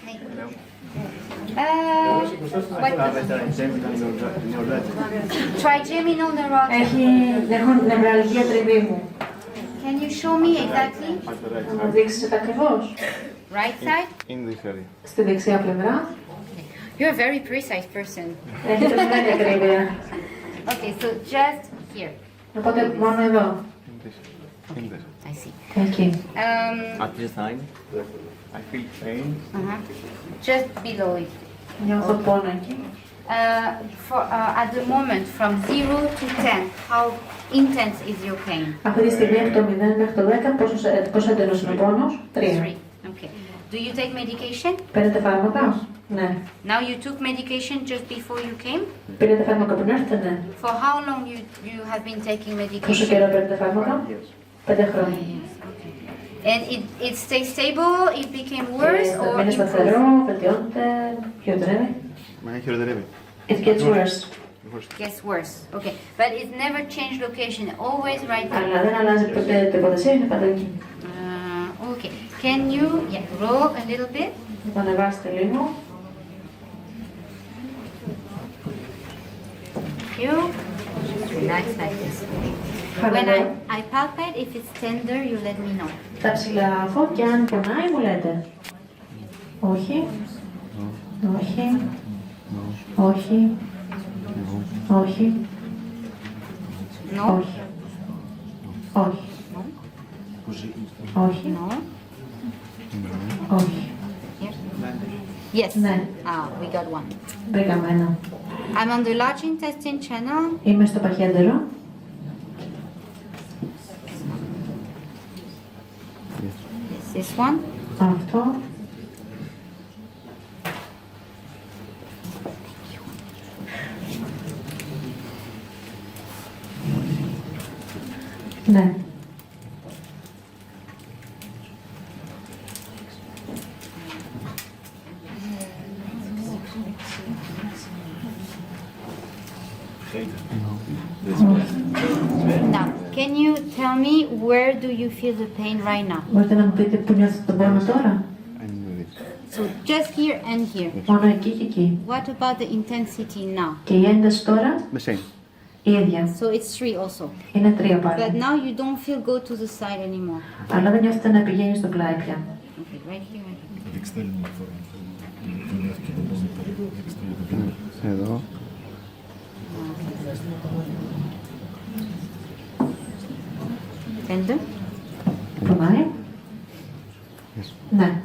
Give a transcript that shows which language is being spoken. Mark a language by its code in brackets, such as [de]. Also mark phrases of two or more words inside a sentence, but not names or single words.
[en] Trigeminal Neuralgia. [el] Έχει νευραλγία τριβήμου. [en] Can you show me exactly? [el] Να μου δείξεις ακριβώς. [en] Right side? In this area. [el] Στη δεξιά πλευρά. [en] You're a very precise person. [el] Έχετε μεγάλη ακρίβεια. [en] Okay, so just here. [el] Οπότε μόνο εδώ. [en] In this. In this. I see. [el] Εκεί. [en] At this time, I feel pain. Just below it. [el] Νιώθω πόνο εκεί. [en] At the moment, from 0 to 10, how intense is your pain? [el] Αυτή τη στιγμή από το 0 μέχρι το 10 πόσο έντονος είναι ο πόνος? 3. 3. [en] Okay. Do you take medication? [el] Παίρνετε φάρμακα? Ναι. [en] Now you took medication just before you came? [el] Πήρατε φάρμακα πριν έρθετε? Ναι. [en] For how long you have been taking [el] Πόσο [en] medication? [el] καιρό παίρνετε φάρμακα? 5 χρόνια. [en] And it stays stable? It became worse or [el] είναι σταθερό, [en] improved? [el] βελτιώνεται, χειροτερεύει? Μα χειροτερεύει. [en] It gets worse. Gets worse. Okay. But it never changed location. Always right there. [el] Αλλά δεν αλλάζει ποτέ το υποδεσία, είναι πάντα εκεί. Okay. [en] Can you roll a little bit? [el] Το ανεβάσετε λίγο. [en] Thank you. Just relax like this. When [el] Χαλαρό. [en] I palpate, if it's tender, you let me know. [el] Τα ψηλαφώ και αν πονάει μου λέτε. Όχι. Όχι. Όχι. Όχι. [en] No? [el] Όχι. Όχι. Όχι. [en] No? [el] Όχι. [en] Here? Yes. [el] Ναι. [en] We got one. [el] Βρήκαμε ένα. [en] I'm on the large intestine channel. [el] Είμαι στο παχιέντερο. [en] Yes, this one. [el] Αυτό. Ναι. [en] Now, can you tell me where do you feel the pain right now? [el] Μπορείτε να μου πείτε που νιώθετε τον πόνο τώρα? [en] So just here and here. [el] Μόνο εκεί και εκεί. [en] What about the intensity now? [el] Και η ένταση τώρα? [en] The same. [el] Η ίδια. [en] So it's 3 also. [el] Είναι 3 [en] But [el] πάλι. [en] now you don't feel go to the side anymore. [el] Αλλά δεν νιώθετε να πηγαίνει στο πλάι πια. [en] Okay, right here. [el] Δείξτε λίγο φορά. Το νιώθει και το πόνο περίπου. Δείξτε λίγο. Εδώ. [en] Tender? [el] Πονάει? Ναι.